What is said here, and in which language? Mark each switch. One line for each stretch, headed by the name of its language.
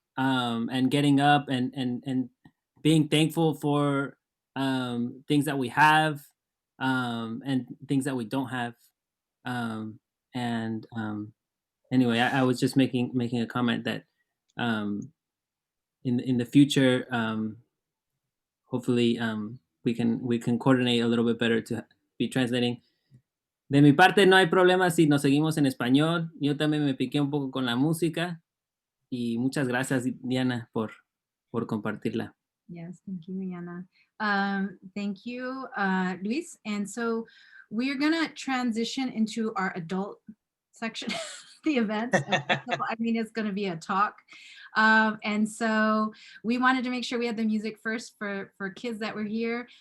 English: And getting up and being thankful for things that we have and things that we don't have. Anyway, I was just making a comment that in the future, hopefully we can coordinate a little bit better to be translating.
Spanish: De mi parte no hay problema si nos seguimos en español. Yo también me piqué un poco con la música. Y muchas gracias, Diana, por compartirla.
English: Yes, thank you, Diana. Thank you, Luis. And so we're going to transition into our adult section of the event. I mean, it's going to be a talk. And so we wanted to make sure we had the music first for kids that were here.